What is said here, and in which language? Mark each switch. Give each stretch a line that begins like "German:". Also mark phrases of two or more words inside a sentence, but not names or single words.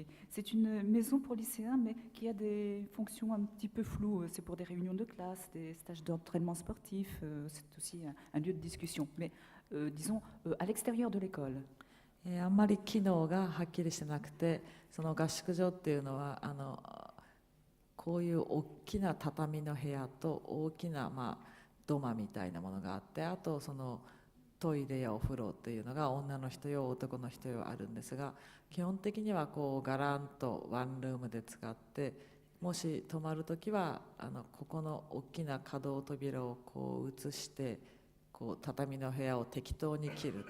French: C'est une maison pour lycéens, mais qui a des fonctions un petit peu floues. C'est pour des réunions de classe, des stages d'entraînement sportif, c'est aussi un lieu de discussion, mais disons à l'extérieur de l'école.
Japanese: あんまり機能がはっきりしてなくて、その合宿所っていうのはこういう大きな畳の部屋と大きな土間みたいなものがあって、あとそのトイレやお風呂っていうのが女の人用男の人用あるんですが、基本的にはこうガランとワンルームで使って、もし泊まるときはここの大きな可動扉をこう移してこう畳の部屋を適当に切ると。